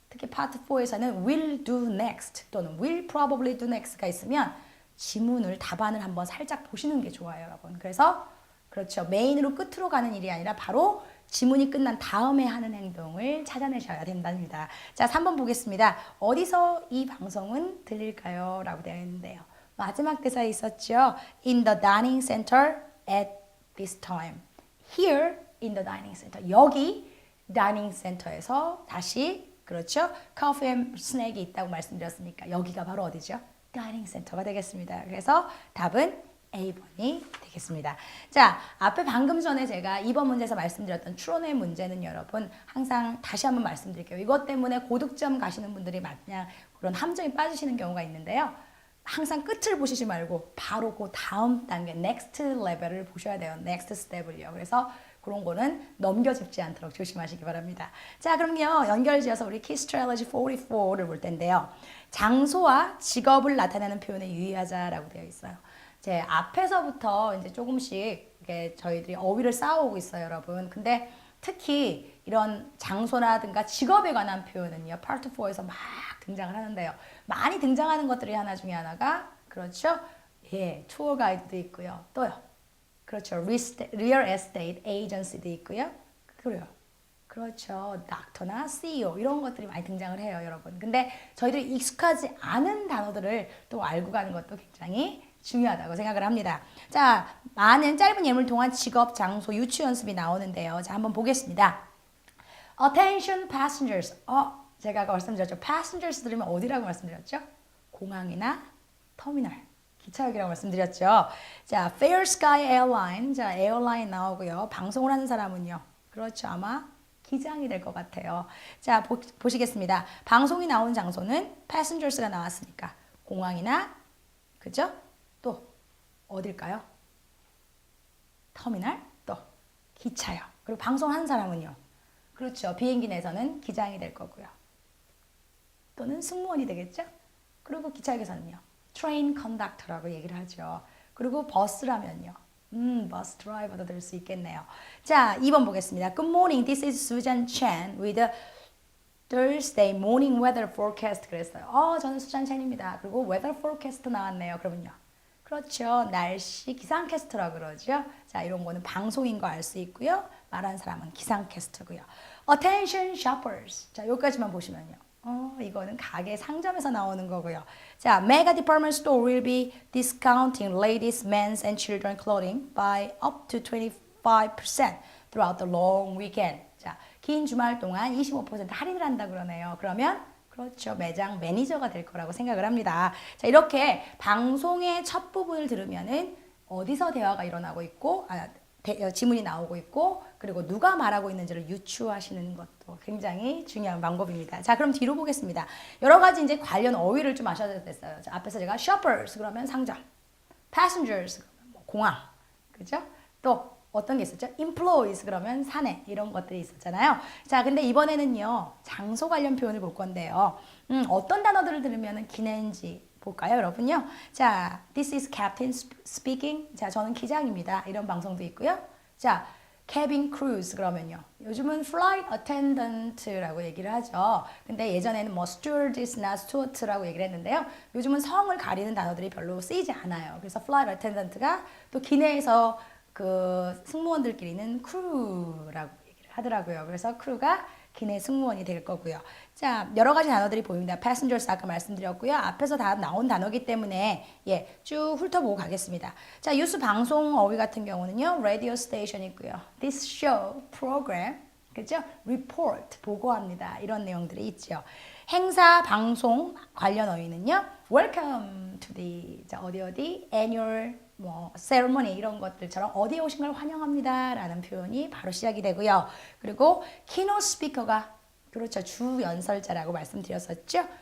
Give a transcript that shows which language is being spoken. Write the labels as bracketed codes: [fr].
[ko] 특히 파트 4에서는 [en] will do next [ko] 또는 [en] will probably do next [ko] 가 있으면 지문을 답안을 한번 살짝 보시는 게 좋아요, 여러분. 그래서 그렇죠. 메인으로 끝으로 가는 일이 아니라 바로 지문이 끝난 다음에 하는 행동을 찾아내셔야 된답니다. 자, 3번 보겠습니다. 어디서 이 방송은 들릴까요? 라고 되어 있는데요. 마지막 대사에 있었죠. [en] In the dining center at this time. Here in the dining center. [ko] 여기 다이닝 센터에서 다시 그렇죠. 커피 앤 스낵이 있다고 말씀드렸으니까 여기가 바로 어디죠? 다이닝 센터가 되겠습니다. 그래서 답은 A번이 되겠습니다. 자, 앞에 방금 전에 제가 2번 문제에서 말씀드렸던 추론의 문제는 여러분 항상 다시 한번 말씀드릴게요. 이것 때문에 고득점 가시는 분들이 마냥 그런 함정에 빠지시는 경우가 있는데요. 항상 끝을 보시지 말고 바로 그 다음 단계 next 레벨을 보셔야 돼요. next step을요. 그래서 그런 거는 넘겨짚지 않도록 조심하시기 바랍니다. 자, 그럼요. 연결지어서 우리 Key Strategy 44를 볼 텐데요. 장소와 직업을 나타내는 표현에 유의하자라고 되어 있어요. 제 앞에서부터 이제 조금씩 이렇게 저희들이 어휘를 쌓아오고 있어요, 여러분. 근데 특히 이런 장소라든가 직업에 관한 표현은요, 파트 4에서 막 등장을 하는데요. 많이 등장하는 것들이 하나 중에 하나가, 그렇죠? 예, 투어 가이드도 있고요. 또요. 그렇죠. Real Estate Agency도 있고요. 그래요. 그렇죠. 닥터나 CEO 이런 것들이 많이 등장을 해요, 여러분. 근데 저희들이 익숙하지 않은 단어들을 또 알고 가는 것도 굉장히 중요하다고 생각을 합니다. 자, 많은 짧은 예물 동안 직업, 장소, 유추 연습이 나오는데요. 자, 한번 보겠습니다. [en] Attention passengers. [ko] 제가 아까 말씀드렸죠. passengers 들으면 어디라고 말씀드렸죠? 공항이나 터미널, 기차역이라고 말씀드렸죠. 자, Fair Sky Airline. 자, 에어라인 나오고요. 방송을 하는 사람은요. 그렇죠. 아마 기장이 될 것 같아요. 자, 보시겠습니다. 방송이 나오는 장소는 passengers가 나왔으니까 공항이나, 그죠? 또 어딜까요? 터미널, 또 기차역. 그리고 방송하는 사람은요. 그렇죠. 비행기 내에서는 기장이 될 거고요. 또는 승무원이 되겠죠? 그리고 기차역에서는요. 트레인 컨덕터라고 얘기를 하죠. 그리고 버스라면요. 버스 드라이버도 될 수 있겠네요. 자, 2번 보겠습니다. [en] Good morning. This is Susan Chan with the Thursday morning weather forecast [ko] 그랬어요. 저는 수잔 첸입니다. 그리고 weather forecast 나왔네요. 그러면요. 그렇죠. 날씨 기상캐스터라고 그러죠. 자, 이런 거는 방송인 거 알 수 있고요. 말하는 사람은 기상캐스터고요. [en] Attention shoppers. [ko] 자, 여기까지만 보시면요. 이거는 가게 상점에서 나오는 거고요. [en] 자, Mega Department Store will be discounting ladies, men's and children clothing by up to 25% throughout the long weekend. [ko] 자, 긴 주말 동안 25% 할인을 한다 그러네요. 그러면 그렇죠. 매장 매니저가 될 거라고 생각을 합니다. 자, 이렇게 방송의 첫 부분을 들으면은 어디서 대화가 일어나고 있고, 지문이 나오고 있고, 그리고 누가 말하고 있는지를 유추하시는 것도 굉장히 중요한 방법입니다. 자, 그럼 뒤로 보겠습니다. 여러 가지 이제 관련 어휘를 좀 아셔야 됐어요. 자, 앞에서 제가 shoppers 그러면 상점, passengers 그러면 뭐 공항, 그죠? 또 어떤 게 있었죠? employees 그러면 사내 이런 것들이 있었잖아요. 자, 근데 이번에는요 장소 관련 표현을 볼 건데요. 어떤 단어들을 들으면 기내인지 볼까요, 여러분요? [en] 자, this is captain speaking. [ko] 자, 저는 기장입니다. 이런 방송도 있고요. 자, cabin crews 그러면요. 요즘은 flight attendant라고 얘기를 하죠. 근데 예전에는 뭐 stewardess나 steward라고 얘기를 했는데요. 요즘은 성을 가리는 단어들이 별로 쓰이지 않아요. 그래서 flight attendant가 또 기내에서 그 승무원들끼리는 크루라고 얘기를 하더라고요. 그래서 크루가 기내 승무원이 될 거고요. 자, 여러 가지 단어들이 보입니다. passengers 아까 말씀드렸고요. 앞에서 다 나온 단어이기 때문에 쭉 훑어보고 가겠습니다. 자, 뉴스 방송 어휘 같은 경우는요. [en] radio station [ko] 있고요. [en] this show, program, [ko] 그죠? report, 보고합니다. 이런 내용들이 있죠. 행사, 방송 관련 어휘는요. [en] welcome to the, [ko] 자, 어디 annual 뭐 세레머니 이런 것들처럼 어디에 오신 걸 환영합니다 라는 표현이 바로 시작이 되고요. 그리고 키노 스피커가 그렇죠. 주 연설자라고 말씀드렸었죠.